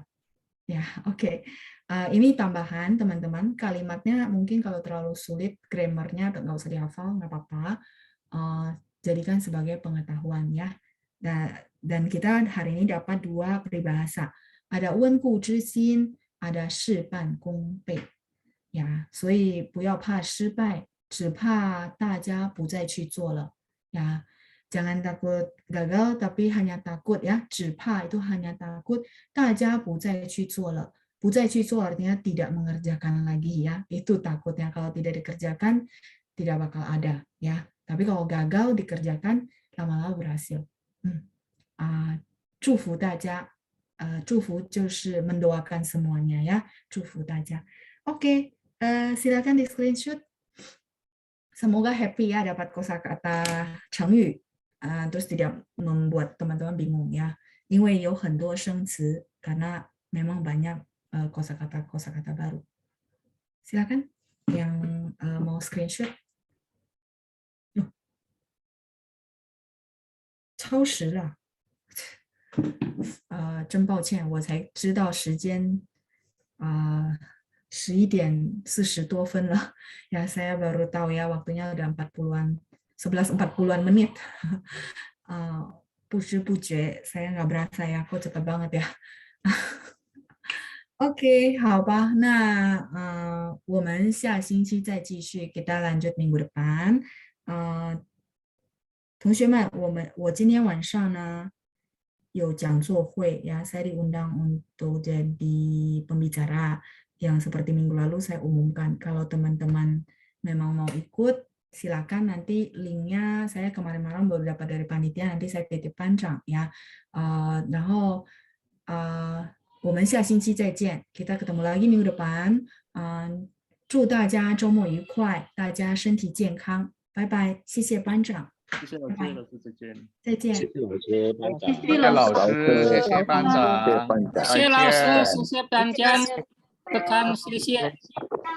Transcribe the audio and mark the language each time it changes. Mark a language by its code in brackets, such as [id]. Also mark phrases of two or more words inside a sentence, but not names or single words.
[id] Ya, oke. Ini tambahan teman-teman, kalimatnya mungkin kalau terlalu sulit grammarnya nggak usah dihafal, nggak apa-apa. Jadikan sebagai pengetahuan ya. Dan kita hari ini dapat 2 peribahasa. Ada [zh] 温故知新， [id] ada [zh] 事半功倍。呀，所以不要怕失败，只怕大家不再去做了。 [id] 呀。Jangan takut gagal, tapi hanya takut ya. 只怕 itu hanya takut. [zh] 大家不再去做了。不再去做 [id] artinya tidak mengerjakan lagi ya. Itu takutnya kalau tidak dikerjakan tidak bakal ada ya. Tapi kalau gagal dikerjakan lama-lama berhasil. [zh] 祝福大家。祝福就是 [id] mendoakan semuanya ya. [zh] 祝福大家。 [id] Oke, silakan di screenshot. Semoga happy ya dapat kosakata 成语。terus tidak membuat teman-teman bingung ya, [zh] 因为有很多生词 [id] karena memang banyak kosakata baru. Silakan yang mau screenshot. [zh] 超时了，真抱歉，我才知道时间11:40 多分了. [id] Ya, saya baru tahu ya waktunya udah 11:40 menit. [zh] 不知不觉 [id] saya nggak berasa ya, kok cepet banget ya. Oke, [zh] 好吧，那我们下星期再继续 [id] kita lanjut minggu depan. [zh] 同学们，我今天晚上呢有讲座会 [id] ya, saya diundang untuk jadi pembicara yang seperti minggu lalu saya umumkan. Kalau teman-teman memang mau ikut, silakan nanti linknya saya kemarin malam beberapa dari panitia nanti saya titip 班长 ya. [zh] 然后我们下星期再见 [id] kita ketemu lagi minggu depan. [zh] 祝大家周末愉快，大家身体健康，拜拜，谢谢班长，谢谢老师，老师再见。再见。谢谢老师，班长。谢谢老师，谢谢班长，谢谢班长。谢谢老师，谢谢班长，不敢谢谢。